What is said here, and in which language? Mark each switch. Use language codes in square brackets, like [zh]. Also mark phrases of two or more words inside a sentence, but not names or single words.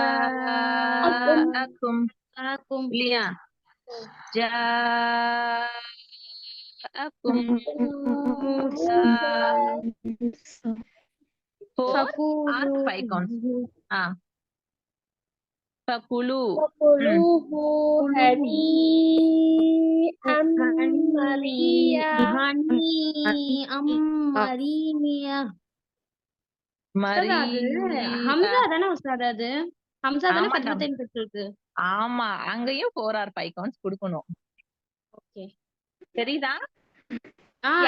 [ar] அக்கும் அக்கும் [ta] இல்லையா? [ar] جاءكم موسى. [en] 4 or 5 counts. [ar] ஆ ஃபகுலு. ம். وَكُلُوهُ هَنِيئًا مَرِيًّا. [ta] மரியா. உஸ்தாதா அது [ar] மரீஆ. [ta] ஹம்சா தானே உஸ்தாதா அது? ஹம்சா தானே ஆமாண்டா. ஃபத்ஹத்தைன் பெற்றிருக்கு. ஆமா. அங்கேயும் [en] 4 or 5 counts [ta] குடுக்கணும். ஓகே. தெரியுதா? யா